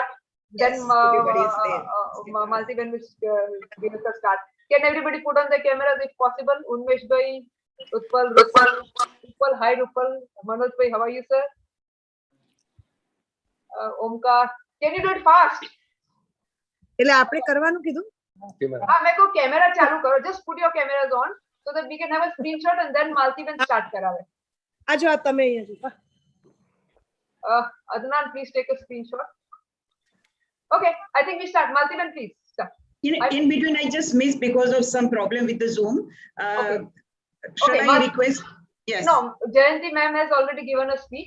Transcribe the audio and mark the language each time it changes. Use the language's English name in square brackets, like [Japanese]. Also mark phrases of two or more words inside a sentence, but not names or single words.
[English] Yes, Then everybody is there. Maltivan will give us a start. Can everybody put on the cameras if possible? Unmesh bhai, Utpal, Rupal, hi Rupal, Manoj bhai, how are you, sir? Omkar, can you do it fast? [Gujarati] એટલે આપણે કરવાનું કીધું [Hindi] हाँ मेरे को कैमरा चालू करो. [English] Just put your cameras on so that we can have a screenshot and then Maltivan start करावे. [Gujarati] આ જો તમે અહીંયા જો. [English] Adnan, please take a screenshot. Okay, I think we start. Maltivan, please start. In between, I just missed because of some problem with the Zoom. Okay. Shall Okay, I request? Yes. No, Jayanti ma'am has already given a speech.